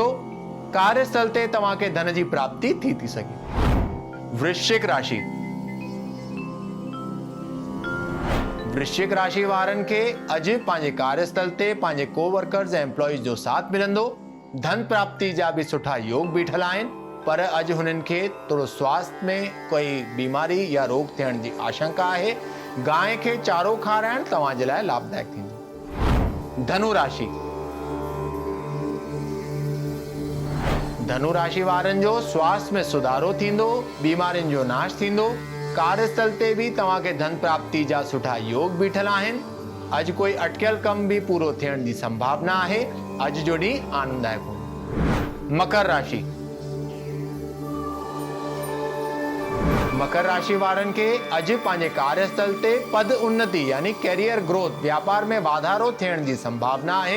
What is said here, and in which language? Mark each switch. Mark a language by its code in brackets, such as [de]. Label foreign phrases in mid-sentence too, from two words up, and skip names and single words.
[sd] कार्यस्थल ते तव्हांखे धन जी प्राप्ति थी सके। वृश्चिक राशि। वृश्चिक राशि वारनि खे अॼु पंहिंजे कार्यस्थल ते पंहिंजे कोवर्कर्स ऐं एम्प्लॉइज जो साथ मिलंदो। धन प्राप्ति जा भी सुठा योग बीठल आहिनि, पर अॼु हुननि खे थोरो स्वास्थ्य में कोई बीमारी या रोग थियण जी आशंका आहे। गांइ खे चारो खाराइण तव्हां जे लाइ लाभदायक थींदो। धनु राशि। धनु राशि वारनि जो स्वास्थ्य में सुधारो थींदो। बीमारियुनि जो नाश थींदो। कार्यस्थल ते भी तव्हांखे धन प्राप्ति जा सुठा योग बीठल आहिनि। अॼु कोई अटकियल कम भी पूरो थियण जी संभावना आहे। अॼु जो ॾींहुं आनंददायक हूंदो। मकर राशि। मकर राशि वारनि खे अॼु पंहिंजे कार्यस्थल ते पद उन्नति यानी [en] career growth, [sd] व्यापार में वाधारो थियण जी संभावना आहे।